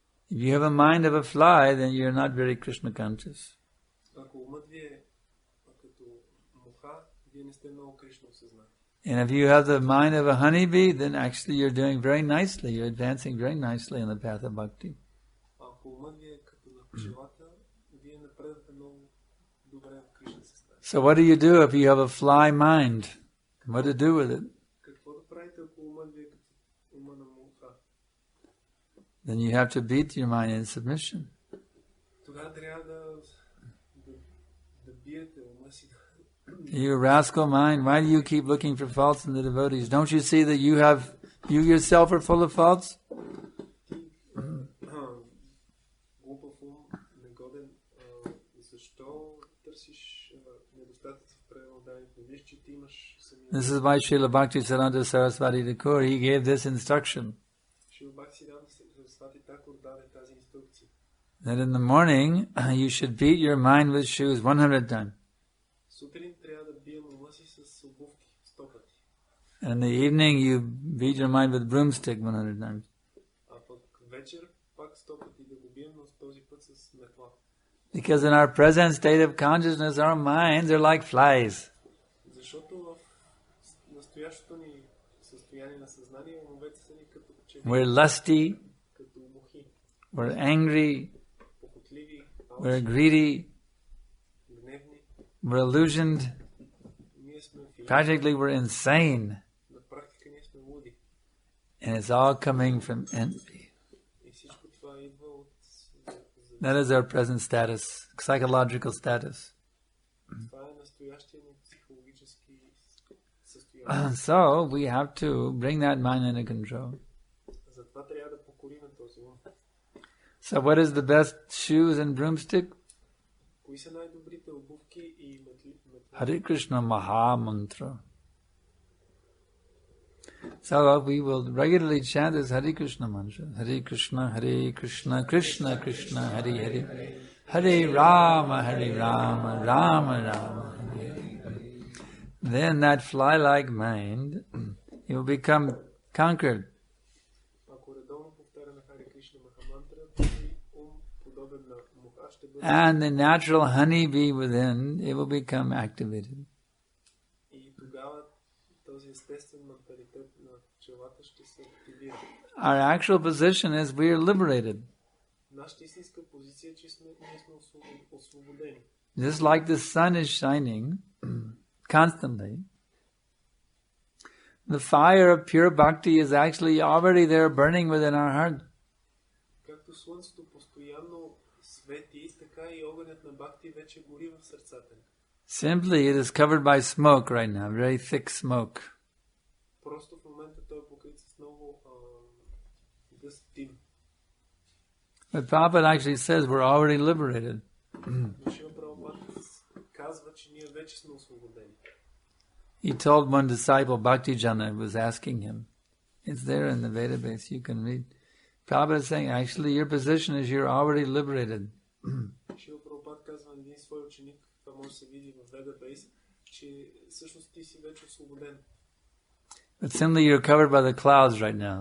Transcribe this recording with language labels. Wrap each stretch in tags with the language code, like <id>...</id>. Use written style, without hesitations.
<en>If you have a mind of a fly, then you're not very Krishna conscious.</en> <bg>Ако умът ви е като муха, вие не сте много Кришна осъзнати.</bg> <en>And if you have the mind of a honeybee, then actually you're doing very nicely. You're advancing very nicely in the path of bhakti.</en> <bg>Ако умът ви е като на пчелата, вие напредвате много добре в Кришна състояние.</bg> <en>So what do you do if you have a fly mind? What to do with it?</en> <bg>Какво да правите, ако умът ви е като ума на муха?</bg> <en>Then you have to beat your mind in submission.</en> <bg>Тогава трябва да биете ума си.</bg> <en>You rascal mind, why do you keep looking for faults in the devotees? Don't you see that you yourself are full of faults?</en> <bg>Глупав ум, негоден, защо търсиш недостатъци в преданодаването? Виж, че ти имаш самия...</bg> <en>This is why Srila Bhaktisiddhanta Saraswati Thakur, he gave this instruction.</en> <bg>Шрила Бхактисидханта Сарасвати Такур даде тази инструкция.</bg> <en>That in the morning, you should beat your mind with shoes 100 times.</en> <bg>Сутрин трябва да бием ума си с обувки 100 пъти.</bg> <en>And in the evening, you beat your mind with broomstick 100 times.</en> <bg>А пък вечер пак 100 пъти да го бием, но с този път с метла.</bg> <en>Because in our present state of consciousness, our minds are like flies.</en> <bg>Защото в настоящото ни състояние на съзнание, умовете са ни като пчели.</bg> <en>We're lusty,</en> <bg>Като мухи.</bg> <en>we're angry,</en> <bg>Похотливи,</bg> <en>we're greedy,</en> <bg>гневни.</bg> <en>we're illusioned.</en> <bg>Ние сме филми.</bg> <en>Practically, we're insane.</en> <bg>На практика ние сме луди.</bg> <en>And it's all coming from envy.</en> <bg>И всичко това идва от...</bg> <en>That is our present status, psychological status.</en> <bg>Това е настоящия ни психологически състояние.</bg> <en>So, we have to bring that mind under control.</en> <bg>Затова трябва да покорим този ум.</bg> <en>So, what is the best shoes and broomstick?</en> <bg>Кои са най-добрите обувки и метли?</bg> <en>Hare Krishna Maha Mantra. So we will regularly chant this Hare Krishna mantra.</en> <sa>Hare Krishna, Krishna Krishna, Hare Hare. Hare Rama, Rama Rama, Hare Hare.</sa> <en>Then that fly-like mind, it will become conquered.</en> <bg>Ако редовно повтаряме Харе Кришна Махамантра, този ум, подобен на муха, ще бъде...</bg> <en>And the natural honeybee within, it will become activated.</en> <bg>И тогава този естествен менталитет на пчелата ще се активира.</bg> <en>Our actual position is we are liberated.</en> <bg>Нашата истинска позиция е, че ние сме освободени.</bg> <en>Just like the sun is shining constantly, the fire of pure bhakti is actually already there burning within our heart.</en> <bg>Както слънцето постоянно свети, така и огънят на бхакти вече гори в сърцата ни.</bg> <en>Simply, it is covered by smoke right now, very thick smoke.</en> <bg>Просто в момента той е покрит с много гъст дим.</bg> <en>But Prabhupada actually says we're already liberated.</en> <bg>Шрила Прабхупада казва, че ние вече сме освободени.</bg> <en>He told one disciple, Bhakti Jana, was asking him. It's there in the database, you can read. Prabhupada is saying, actually, your position is you're already liberated.</en> <bg>Шрила Прабхупада казва на един свой ученик, това може да се види в Database, че всъщност ти си вече освободен.</bg> <en>But simply you're covered by the clouds right now.</en>